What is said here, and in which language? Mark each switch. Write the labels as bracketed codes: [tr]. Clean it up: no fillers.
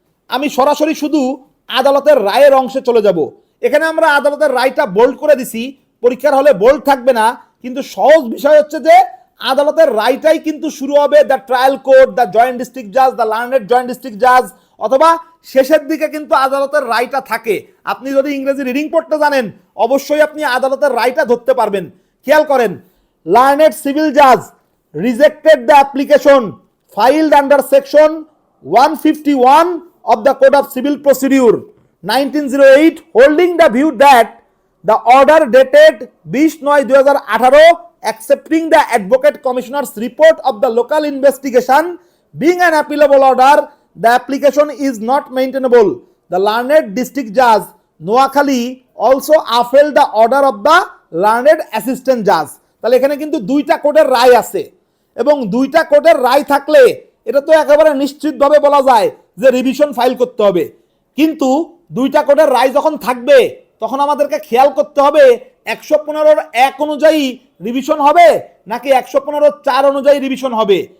[bn] আমি সরাসরি শুধু আদালতের রায়ের অংশে চলে যাব। এখানে আমরা আদালতের রায়টা বোল্ড করে দিছি, পরীক্ষার হলে বোল্ড থাকবে না, কিন্তু সহজ বিষয় হচ্ছে যে আদালতের রায়টাই কিন্তু শুরু হবে the trial court, the joint district জাজ, দ্য লার্নেড জয়েন্ট ডিস্ট্রিক্ট জাজ, অথবা শেষের দিকে কিন্তু আদালতের রায়টা থাকে। আপনি যদি ইংরেজি রিডিং পড়তে জানেন অবশ্যই আপনি আদালতের রায়টা ধরতে পারবেন। খেয়াল করেন, [en] Learned civil Jaaz rejected the application ফাইলড under section 151 of the Code of Civil Procedure 1908 holding the view that the order dated 20/9/2018 accepting the Advocate Commissioner's report of the local investigation being an appealable order, the application is not maintainable. The Learned District Judge Noakhali also upheld the order of the Learned Assistant Judge। [bn] তাহলে এখানে কিন্তু দুইটা কোর্টের রায় আছে এবং দুইটা কোর্টের রায় থাকলে এটা তো একেবারে নিশ্চিতভাবে বলা যায় যে রিভিশন ফাইল করতে হবে। কিন্তু দুইটা কোর্টের রায় যখন থাকবে তখন আমাদেরকে খেয়াল করতে হবে 115(1) অনুযায়ী রিভিশন হবে নাকি 115(4) অনুযায়ী রিভিশন হবে।